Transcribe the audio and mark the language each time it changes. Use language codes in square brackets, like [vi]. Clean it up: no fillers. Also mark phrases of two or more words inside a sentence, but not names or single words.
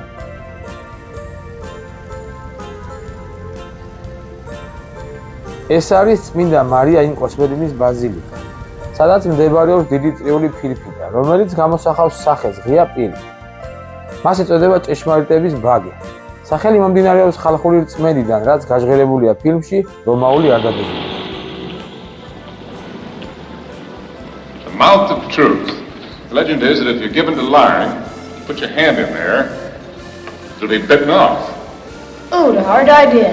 [ka] ეს არის წმინდა მარია ინკოსმედინის ბაზილიკა, სადაც მდებარეობს დიდი წრიული ფირფიტა, რომელიც გამოსახავს სახეს ღია პირი. მას ეწოდება ჭეშმარიტების ბაგი. სახელი მომდინარეობს ხალხური რწმენიდან, რაც გაჟღერებულია ფილმში რომაული არდადეგები. [en] The mouth of truth. The legend is that if you're given to lying, you put your hand in there, it'll be bitten off. Oh, what a hard idea.